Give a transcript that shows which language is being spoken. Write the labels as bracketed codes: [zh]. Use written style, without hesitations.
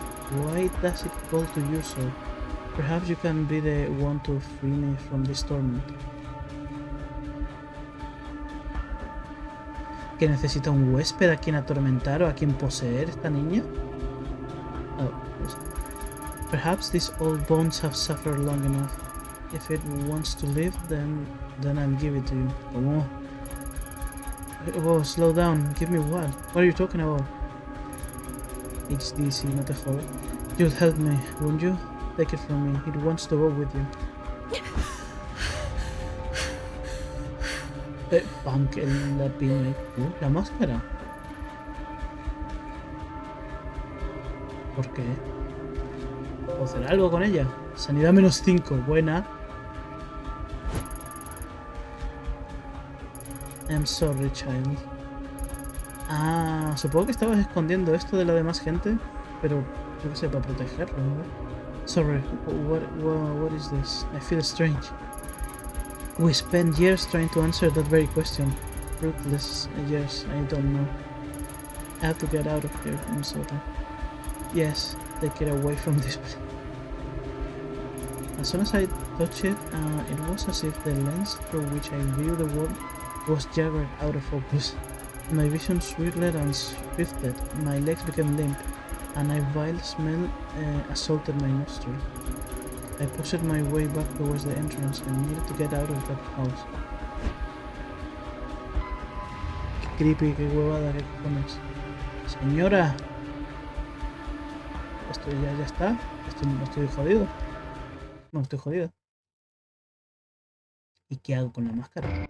[en] Why does it call to you so? Perhaps you can be the one to free me from this torment. [es] ¿Que necesita un huésped a quien atormentar o a quien poseer esta niña? [en] Oh, yes. Perhaps these old bones have suffered long enough. If it wants to live, then I'll give it to you. Come on. Whoa, slow down. Give me what? What are you talking about? [es] HDC, no te jodas. [en] You'll help me, won't you? Take it from me. It wants to go with you. [es] Punk, la piña. La máscara. ¿Por qué? ¿Puedo hacer algo con ella? Sanidad -5. Buena. [en] I'm sorry, child. [es] Ah, supongo que estabas escondiendo esto de la demás gente, pero yo qué sé, para protegerlo, ¿no? [en] Sorry, what is this? I feel strange. We spent years trying to answer that very question. Fruitless years, I don't know. I have to get out of here, I'm sorry. Yes, take it away from this place. As soon as I touched it, it was as if the lens through which I view the world was jagged out of focus. My vision swirled and shifted, my legs became limp, and a vile smell assaulted my nostrils. I pushed my way back towards the entrance and needed to get out of that house. [es] Qué creepy, qué huevada, qué cojones. Señora, esto ya está. Estoy jodido. No, estoy jodido. ¿Y qué hago con la máscara?